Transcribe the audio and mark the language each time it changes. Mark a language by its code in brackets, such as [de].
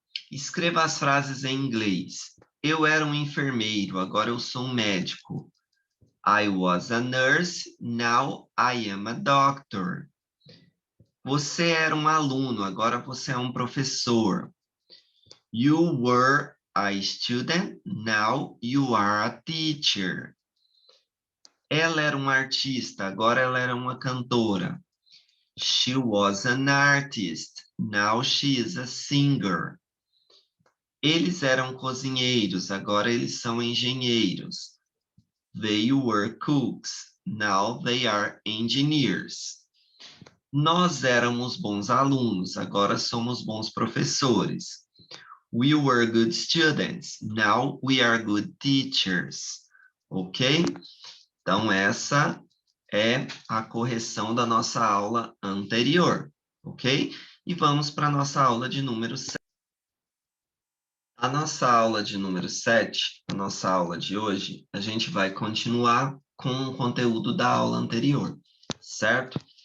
[pt] Escreva as frases em inglês. Eu era um enfermeiro, agora eu sou um médico. [en] I was a nurse, now I am a doctor. [pt] Você era um aluno, agora você é um professor. [en] You were a student, now you are a teacher. [pt] Ela era uma artista, agora ela era uma cantora. [en] She was an artist, now she is a singer. [pt] Eles eram cozinheiros, agora eles são engenheiros. [en] They were cooks, now they are engineers. [pt] Nós éramos bons alunos, agora somos bons professores. [en] We were good students, now we are good teachers. Ok? [pt] Então, essa é a correção da nossa aula anterior. Ok? E vamos para a nossa aula de número 7. A nossa aula de número 7, a nossa aula de hoje, a gente vai continuar com o conteúdo da aula anterior, certo?